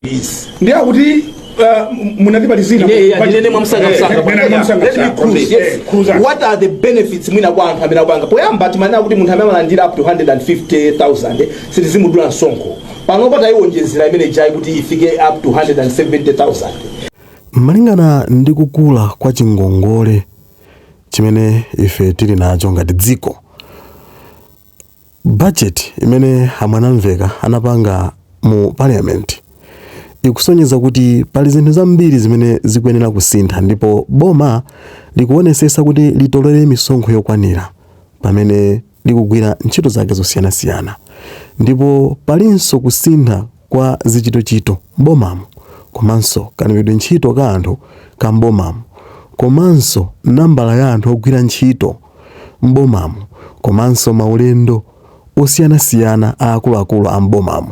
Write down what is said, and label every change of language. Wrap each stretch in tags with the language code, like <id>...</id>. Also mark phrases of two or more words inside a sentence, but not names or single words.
<ny>Ndia kuti munatibalizina</ny> <en>what are the benefits</en> <ny>mwina kwa anthu amene akupanga poyamba timanena kuti munthu amene amalandira</ny> <en>up to</en> <ny>150,000 sitizimudula msonkho panopo tayiwonjezera imene jayi kuti ifike</ny> <en>up to</en> <ny>170,000. Malingana ndi kukula kwa chingongole chimene ife tili nacho ngati dziko, budget imene amwanamveka anapanga mu parliament ikusonyeza kuti pali zinthu zambiri zimene zikuyenera kusintha, ndipo boma likuonesesa kuti litolere misonkho yokwanira pamene likugwira ntchito zake zosiyanasiyana, ndipo palinso kusintha kwa zichitochito mbomamo, komanso kanipidwe ntchito ka anthu ka mbomamo, komanso nambala ya anthu ogwira ntchito mbomamo, komanso maulendo osiyanasiyana a akuluakulu a mbomamo.</ny>